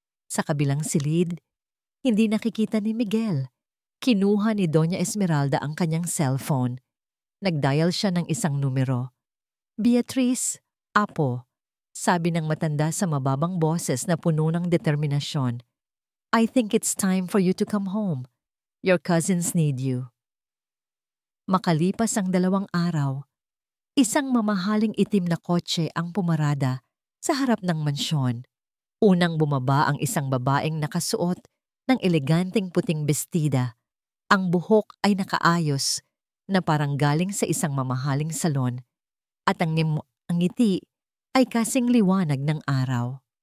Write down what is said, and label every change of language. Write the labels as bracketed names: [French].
[Filipino] Sa kabilang silid, hindi nakikita ni Miguel. Kinuha ni Doña Esmeralda ang kanyang cellphone. Nagdial siya ng isang numero. "Beatrice, Apo," sabi ng matanda sa mababang boses na puno ng determinasyon. [English] "I think it's time for you to come home. Your cousins need you." [Filipino] Makalipas ang 2 araw, isang mamahaling itim na kotse ang pumarada sa harap ng mansyon. Unang bumaba ang isang babaeng nakasuot ng eleganteng puting bestida. Ang buhok ay nakaayos na parang galing sa isang mamahaling salon at ang ngiti ay kasing liwanag ng araw.